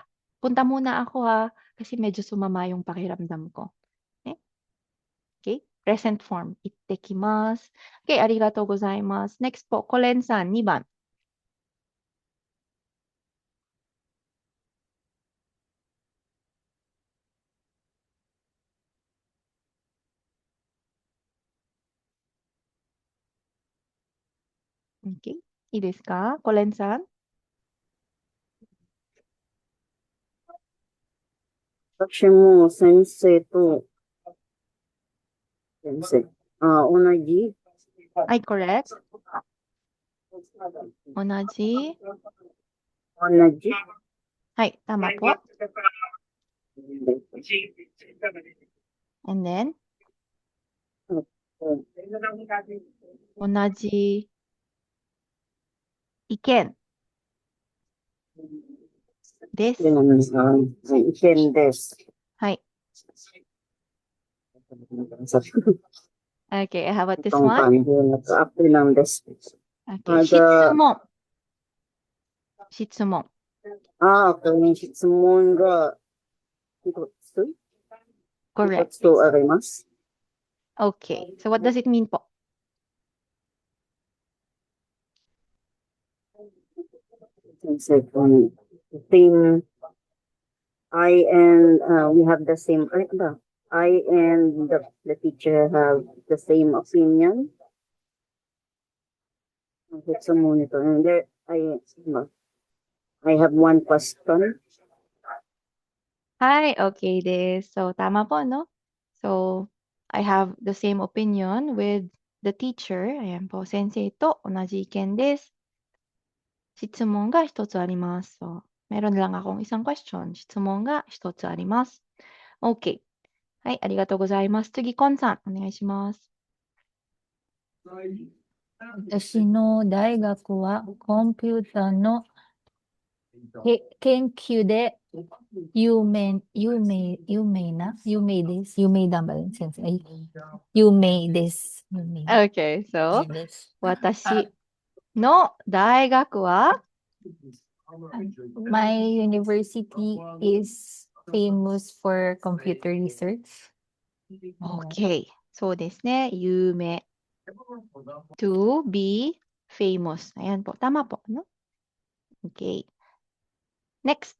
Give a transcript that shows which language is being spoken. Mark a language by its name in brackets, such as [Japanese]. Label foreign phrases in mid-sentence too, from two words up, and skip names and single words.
[Filipino] Punta muna ako ha kasi medyo sumama yung pakiramdam ko. [English] Okay? Okay? Present form. [Japanese] Ittekimasu. Okay, ありがとうございます. [English] Next po, [Japanese] Kolen-san, 2番. Okay? いいですか Kolen-san? 私も先生と、同じ、はい、correct. 同じ。同じ、 [Filipino] はい、tama po. [English] And then, [Japanese] 同じ意見です。意見です。はい。Okay, how about this [Filipino] itong [English] one? [Filipino] kanji na to, apil lang です。 [Japanese] Okay, 質問。質問。 okay, yung 質問が一つ [English] Correct. [Japanese] 一つとあります。 [English] Okay, so what does it mean po? Same, I and we have the same, I and the teacher have the same opinion. It's a monitor. And there, I have one question. Hi, okay this. So, [Filipino] tama po, no? [English] So, I have the same opinion with the teacher. [Filipino] Ayan po, [Japanese] 先生と, 同じ意見です。質問が一つあります。 [Filipino] So, meron lang akong isang question. [Japanese] 質問が一つあります。Okay. はい、ありがとうございます。次、コンさん、お願いします。私の大学はコンピューターの研究で有名です。有名だば先生。有名です。 Okay, so, 私の大学は [English] My university is famous for computer research. [Japanese] Okay. そうですね。有名。 [English] To be famous. [Filipino] Ayan po. Tama po, no? [English] Okay. Next.